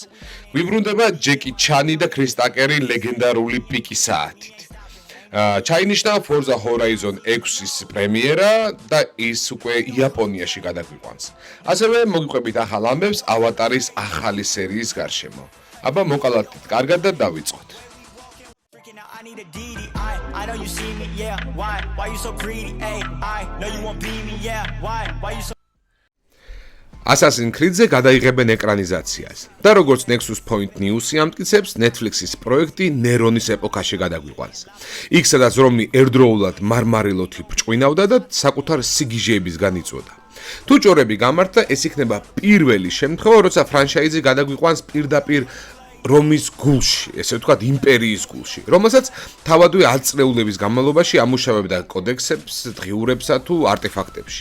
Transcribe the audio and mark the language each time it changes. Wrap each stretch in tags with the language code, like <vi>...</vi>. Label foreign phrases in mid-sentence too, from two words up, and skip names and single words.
<ka>გვიბრუნდება ჯეკი ჩანი და ქრის ტაკერი ლეგენდარული პიკი საათით. ჩაინიშნა Forza Horizon 6-ის პრემიერა და ის უკვე იაპონიაში გადაგვიყვანს. ასევე მოგიყვებით ახალ ამბებს ავატარის ახალი სერიის გარშემო. აბა მოკალათით კარგად და დავიწყოთ.</ka> <en>I need a DDI. I know you see me, yeah. Why you so greedy? Ay, I know you won't be me, yeah. Why you so</en> <ka>Assassin's Creed-ზე გადაიღებენ ეკრანიზაციას. და როგორც Nexus Point News-ი ამტკიცებს, Netflix-ის პროექტი ნერონის ეპოქაში გადაგვიყვანს. იქ სადაც რომი ერთდროულად მარმარილოთი ბრჭყვინავდა და საკუთარ სიგიჟეებისგან იწვოდა. თუ ჭორები გამართა, ეს იქნება პირველი შემთხვევა, როცა ფრანჩაიზი გადაგვიყვანს პირდაპირ რომის გულში, ესე ვთქვათ, იმპერიის გულში, რომელსაც თავადვე 10 წლეულების განმავლობაში ამუშავებდა კოდექსებს, დღიურებსა თუ არტეფაქტებში.</ka>